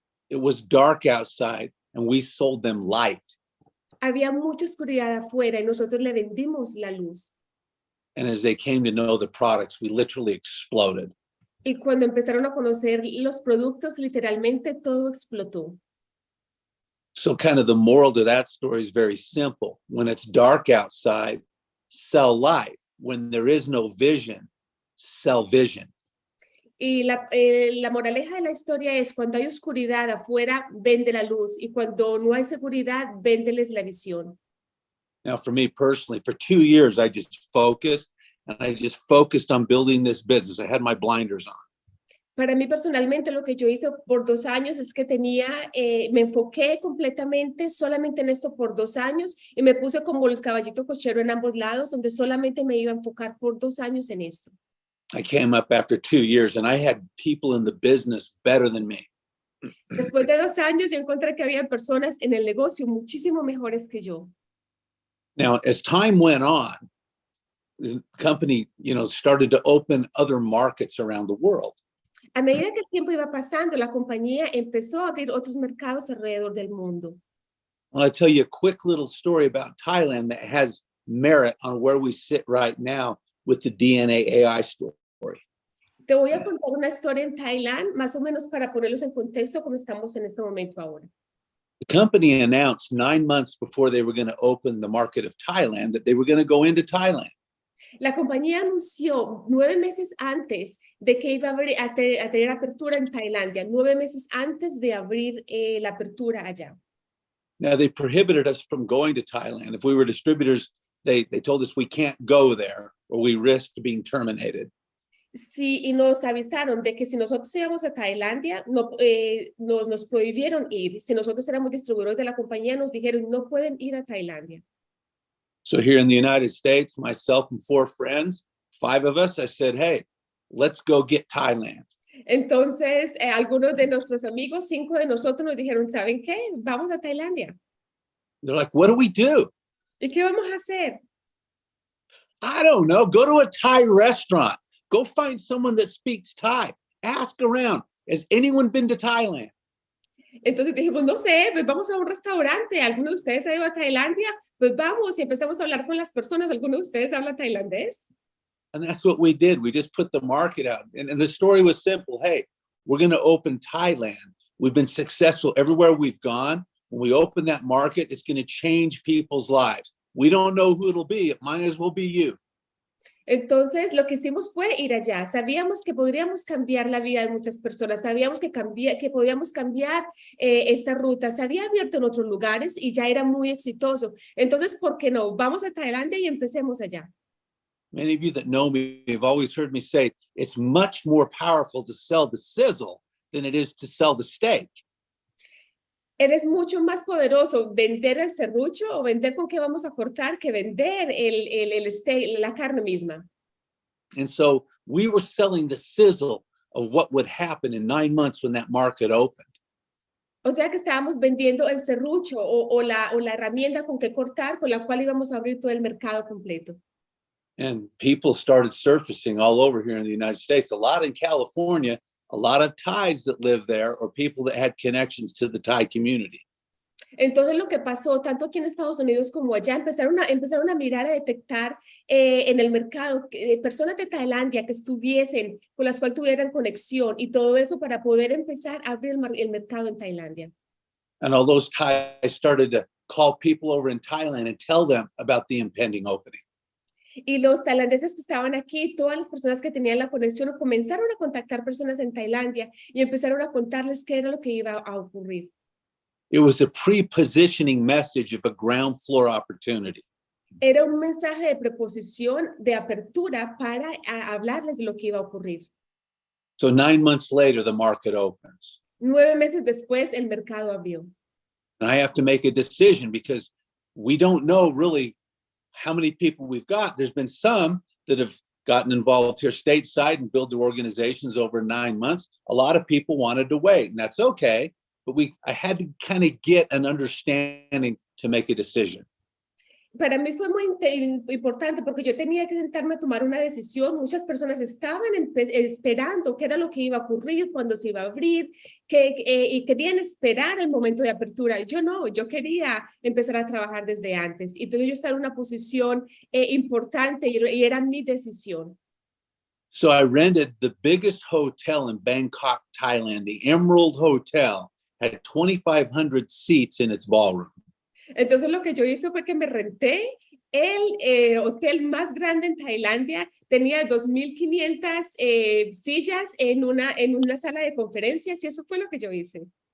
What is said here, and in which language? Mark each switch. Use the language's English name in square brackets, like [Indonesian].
[English] It was dark outside, and we sold them light. [Spanish] Había mucha oscuridad afuera y nosotros le vendimos la luz. [English] And as they came to know the products, we literally exploded. [Spanish] Y cuando empezaron a conocer los productos, literalmente todo explotó. [English] So kind of the moral to that story is very simple. When it's dark outside, sell light. When there is no vision, sell vision. [Spanish] Y la moraleja de la historia es: cuando hay oscuridad afuera, vende la luz, y cuando no hay seguridad, véndeles la visión. [English] Now, for me personally, for 2 years, I just focused on building this business. I had my blinders on. [Spanish] Para mí personalmente, lo que yo hice por 2 años es que me enfoqué completamente solamente en esto por 2 años, y me puse como los caballitos cocheros en ambos lados, donde solamente me iba a enfocar por 2 años en esto. [English] I came up after 2 years and I had people in the business better than me. [Spanish] Después de 2 años, yo encontré que había personas en el negocio muchísimo mejores que yo. [English] Now, as time went on, the company, started to open other markets around the world. [Spanish] A medida que el tiempo iba pasando, la compañía empezó a abrir otros mercados alrededor del mundo. [English] Well, I'll tell you a quick little story about Thailand that has merit on where we sit right now with the DNA AI story. [Spanish] Te voy a contar una historia en Thailand, más o menos para ponerlos en contexto como estamos en este momento ahora. [English] The company announced 9 months before they were going to open the market of Thailand that they were going to go into Thailand. [Spanish] La compañía anunció 9 meses antes de que iba a tener apertura en Tailandia, 9 meses antes de abrir la apertura allá. [English] Now, they prohibited us from going to Thailand. If we were distributors, they told us we can't go there or we risked being terminated. [Spanish] Sí, y nos avisaron de que si nosotros íbamos a Tailandia, no, nos prohibieron ir. Si nosotros éramos distribuidores de la compañía, nos dijeron, no pueden ir a Tailandia. [English] So here in the United States, myself and 4 friends, 5 of us, I said, hey, let's go get Thailand. [Spanish] Entonces, algunos de nuestros amigos, 5 de nosotros nos dijeron, ¿saben qué? Vamos a Tailandia. [English] They're like, what do we do? [Spanish] ¿Y qué vamos a hacer? [English] I don't know. Go to a Thai restaurant. Go find someone that speaks Thai. Ask around. Has anyone been to Thailand? [Spanish] Entonces dijimos, no sé, pues vamos a un restaurante. ¿Alguno de ustedes ha ido a Tailandia? Pues vamos y empezamos a hablar con las personas. ¿Alguno de ustedes habla tailandés? [English] And that's what we did. We just put the market out. And the story was simple. Hey, we're going to open Thailand. We've been successful everywhere we've gone. When we open that market, it's going to change people's lives. We don't know who it'll be. It might as well be you. [Spanish] Entonces, lo que hicimos fue ir allá. Sabíamos que podríamos cambiar la vida de muchas personas. Sabíamos que podíamos cambiar esta ruta. Se había abierto en otros lugares y ya era muy exitoso. Entonces, ¿por qué no? Vamos a Tailandia y empecemos allá. [English] Many of you that know me have always heard me say, it's much more powerful to sell the sizzle than it is to sell the steak. [Spanish] Eres mucho más poderoso vender el serrucho o vender con qué vamos a cortar que vender el steak, la carne misma. [English] And so we were selling the sizzle of what would happen in 9 months when that market opened. [Spanish] O sea que estábamos vendiendo el serrucho o la herramienta con qué cortar, con la cual íbamos a abrir todo el mercado completo. [English] And people started surfacing all over here in the United States, a lot in California, a lot of Thais that live there or people that had connections to the Thai community. [Spanish] Entonces lo que pasó, tanto aquí en Estados Unidos como allá, empezaron a mirar, a detectar en el mercado personas de Tailandia que estuviesen, con las cuales tuvieran conexión y todo eso para poder empezar a abrir el mercado en Tailandia. [English] And all those Thais started to call people over in Thailand and tell them about the impending opening. [Spanish] Y los tailandeses que estaban aquí, todas las personas que tenían la conexión, comenzaron a contactar personas en Tailandia y empezaron a contarles qué era lo que iba a ocurrir. [English] It was a pre-positioning message of a ground floor opportunity. [Spanish] Era un mensaje de preposición, de apertura para hablarles de lo que iba a ocurrir. [English] So 9 months later, the market opens. [Spanish] 9 meses después, el mercado abrió. [English] And I have to make a decision because we don't know really how many people we've got. There's been some that have gotten involved here stateside and built their organizations over 9 months. A lot of people wanted to wait, and that's okay. But I had to kind of get an understanding to make a decision. [Spanish] Para mí fue muy importante porque yo tenía que sentarme a tomar una decisión. Muchas personas estaban esperando qué era lo que iba a ocurrir, cuándo se iba a abrir, y querían esperar el momento de apertura. Yo no, yo quería empezar a trabajar desde antes. Y entonces yo estaba en una posición importante y era mi decisión. [English] So I rented the biggest hotel in Bangkok, Thailand, the Emerald Hotel, had 2,500 seats in its ballroom. [Spanish] Entonces lo que yo hice fue que me renté el hotel más grande en Tailandia. Tenía 2,500 sillas en una sala de conferencias y eso fue lo que yo hice.